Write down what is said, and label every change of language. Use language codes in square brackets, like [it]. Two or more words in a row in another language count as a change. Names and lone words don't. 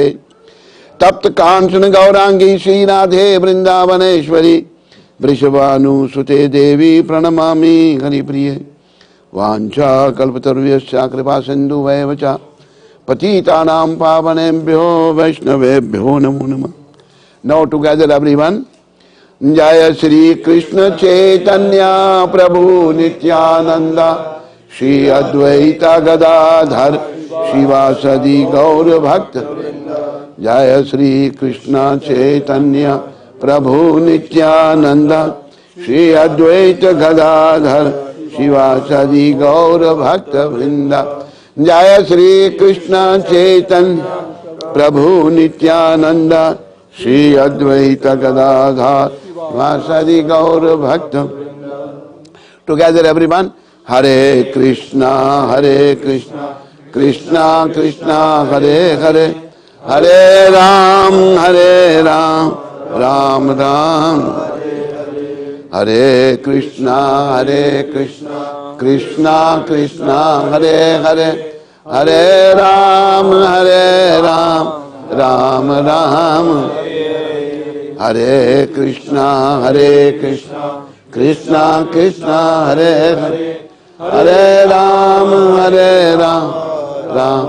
[sa] तप्त कांचन गौरांगी श्री राधे वृंदावनेश्वरी वृषभानुसुते देवी प्रणमामि हरिप्रिये। वाञ्छा कल्पतरुभ्यश्च कृपा सिन्धुभ्येव च पतितानां पावनेभ्यो वैष्णवेभ्यो नमो नमः। [en] Now together everyone, [sa] जय श्री कृष्ण चैतन्य प्रभु नित्यानंद श्री अद्वैत गदाधर शिवासदि गौर भक्त। जय श्री कृष्ण चैतन्य प्रभु नित्यानंद श्री अद्वैत गदाधर शिवासदि गौर भक्त वृंद। जय श्री कृष्ण चैतन्य प्रभु नित्यानंद श्री अद्वैत गदाधर शिवासदि गौर भक्त। [en] together everyone, [sa] हरे कृष्णा कृष्णा कृष्णा हरे हरे, हरे राम राम राम हरे कृष्णा कृष्णा कृष्णा हरे हरे, हरे राम राम राम हरे कृष्णा कृष्णा कृष्णा हरे हरे, हरे राम राम।